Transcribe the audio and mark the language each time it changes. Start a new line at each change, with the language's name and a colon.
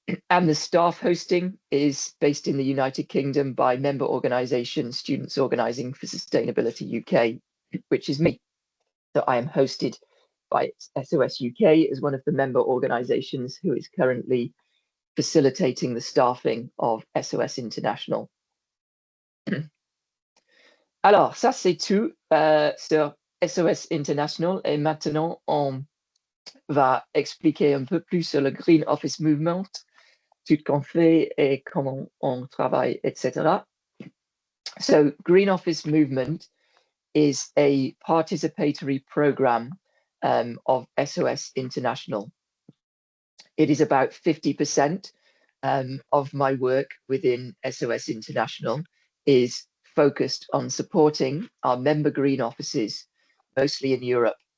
English: And the staff hosting is based in the United Kingdom by member organisation Students Organising for Sustainability UK, which is me. So I am hosted by SOS UK as one of the member organisations who is currently facilitating the staffing of SOS International.
French: Alors, ça c'est tout sur SOS International, et maintenant on va expliquer un peu plus sur le Green Office Movement, tout qu'on fait et comment on travaille, etc.
English: So Green Office Movement is a participatory program of SOS International. It is about 50% of my work within SOS International is focused on supporting our member green offices, mostly in Europe.